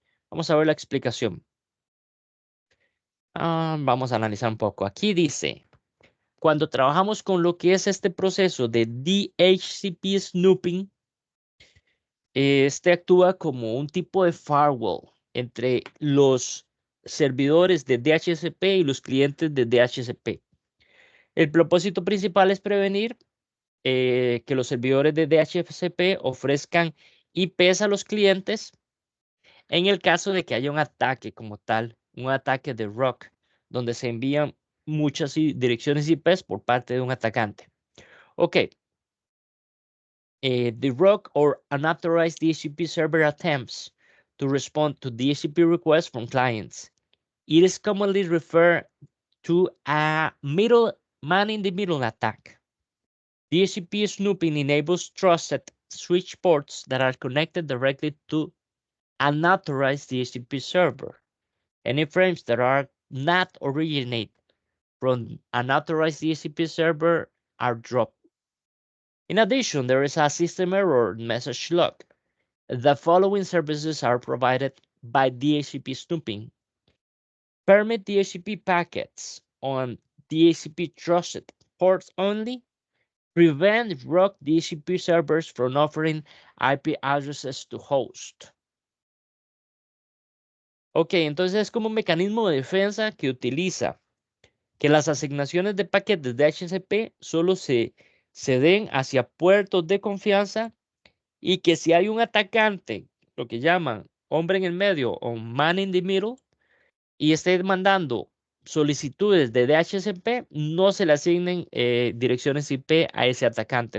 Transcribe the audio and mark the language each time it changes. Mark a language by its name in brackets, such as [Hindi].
[Spanish] Vamos a ver la explicación. Vamos a analizar un poco. Aquí dice, cuando trabajamos con lo que es este proceso de DHCP snooping, este actúa como un tipo de firewall entre los servidores de DHCP y los clientes de DHCP. El propósito principal es prevenir que los servidores de DHCP ofrezcan IPs a los clientes en el caso de que haya un ataque como tal, un ataque de ROC, donde se envían muchas direcciones IPs por parte de un atacante. [English] Ok, the ROC or unauthorized DHCP server attempts to respond to DHCP requests from clients. It is commonly referred to a man-in-the-middle attack. DHCP snooping enables trusted switch ports that are connected directly to an authorized DHCP server. Any frames that are not originate from an authorized DHCP server are dropped. In addition, there is a system error message log. The following services are provided by DHCP snooping. Permit DHCP packets on DHCP trusted ports only. Prevent rogue DHCP servers from offering IP addresses to host. [Spanish] Ok, entonces es como un mecanismo de defensa que utiliza que las asignaciones de paquetes de DHCP solo se den hacia puertos de confianza y que si hay un atacante, lo que llaman hombre en el medio o [English] man in the middle, [Spanish] y esté mandando solicitudes de DHCP, no se le asignen direcciones IP a ese atacante.